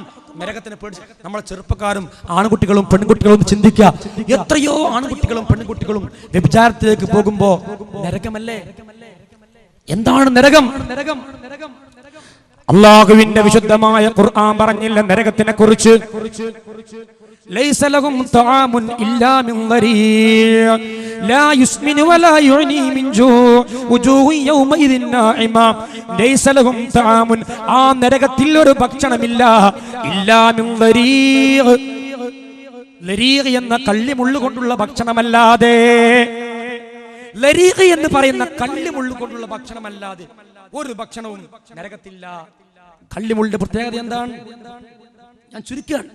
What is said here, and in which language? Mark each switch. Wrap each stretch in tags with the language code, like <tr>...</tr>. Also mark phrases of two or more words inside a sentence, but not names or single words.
<ml>നരകത്തിനെ പേടിച്ച് നമ്മളെ ചെറുപ്പക്കാരും ആൺകുട്ടികളും പെൺകുട്ടികളും ചിന്തിക്കുക. എത്രയോ ആൺകുട്ടികളും പെൺകുട്ടികളും വ്യഭിചാരത്തിലേക്ക് പോകുമ്പോ നരകമല്ലേ? എന്താണ് നരകം? അല്ലാഹുവിന്റെ വിശുദ്ധമായ ഖുർആൻ പറഞ്ഞില്ല നരകത്തിനെ കുറിച്ച്.</ml> <ar>ليس لهم طعام إلا من ضريع لا يسمن ولا يغني من جوع وجوه يومئذ ناعمة ليس لهم طعام</ar> <ml>ആ നരകത്തിൽ ഒരു ഭക്ഷണമില്ല</ml> <ar>إلا من ضريع</ar> <ml>ലരീഖ് എന്ന കള്ളിമുള്ളു കൊണ്ടുള്ള ഭക്ഷണമല്ലാതെ, ലരീഖ് എന്ന് പറയുന്ന കള്ളിമുള്ളു കൊണ്ടുള്ള ഭക്ഷണമല്ലാതെ ഒരു ഭക്ഷണവും നരകത്തില്ല. കള്ളിമുള്ളിന്റെ പ്രത്യേകത എന്താണ്? ഞാൻ ചുരുക്കുകയാണ്.</ml>